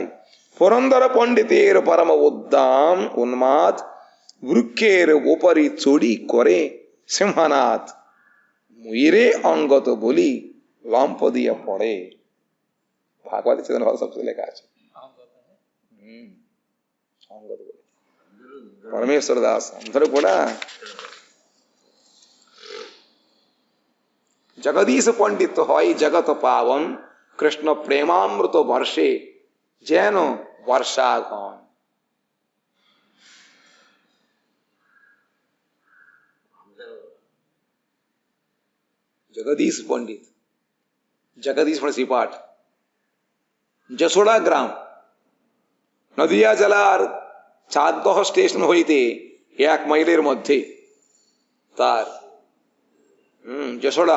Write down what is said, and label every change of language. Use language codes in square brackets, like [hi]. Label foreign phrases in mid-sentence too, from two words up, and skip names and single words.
[bn] পুরন্দর পণ্ডিতের পরম উদ্দাম উন্মাদ, বৃক্ষের উপরে চড়ি করে সিংহনাথ, মুইরে অঙ্গত বলি লম্প দিয়ে পড়ে। ভাগবত চেতন ভাষা সবচেয়ে লেখা আছে অঙ্গত বলে। పరమేశ్వర దాస్ [te] అందరూ కూడా [bn] জগদীশ পণ্ডিত হয় জগত পাবন, কৃষ্ণ প্রেমামৃত বর্ষে যেন বর্ষাগণ। জগদীশ পণ্ডিত, জগদীশ মানে শ্রীপাঠ, যশোড়া গ্রাম, নদিয়া জেলার চাঁদদহ স্টেশন হইতে 1 মাইলের মধ্যে তার যশোড়া।